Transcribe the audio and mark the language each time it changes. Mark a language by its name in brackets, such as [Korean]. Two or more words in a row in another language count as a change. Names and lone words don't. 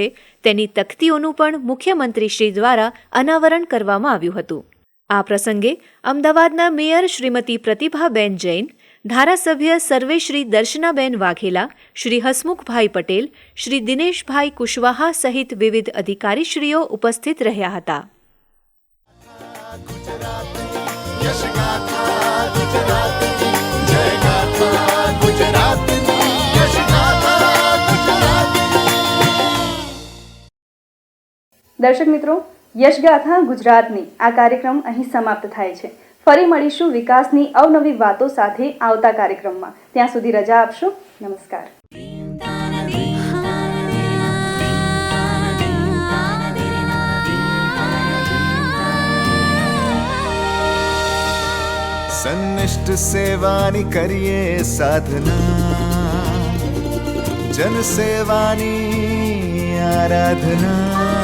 [Gujarati] તેની તખ્તીઓનું પણ મુખ્યમંત્રીશ્રી દ્વારા અનાવરણ કરવામાં આવ્યું હતું. આ પ્રસંગે અમદાવાદના મેયર શ્રીમતી પ્રતિભાબેન જૈન, ધારાસભ્ય સર્વેશ્રી દર્શનાબેન વાઘેલા, શ્રી હસમુખભાઈ પટેલ, શ્રી દિનેશભાઈ કુશવાહા સહિત વિવિધ અધિકારીશ્રીઓ ઉપસ્થિત રહ્યા હતા. યશ ગાથા ગુજરાતની જય ગાથા ગુજરાતની યશ ગાથા ગુજરાતની. દર્શક મિત્રો, યશગાથા ગુજરાતની આ કાર્યક્રમ અહીં સમાપ્ત થાય છે. ફરી મળીશું વિકાસની અવનવી વાતો સાથે આવતા કાર્યક્રમમાં. ત્યાં સુધી રજા આપશો. નમસ્કાર. સન્નિષ્ઠ સેવાની કરીએ સાધના, જન સેવાની આરાધના.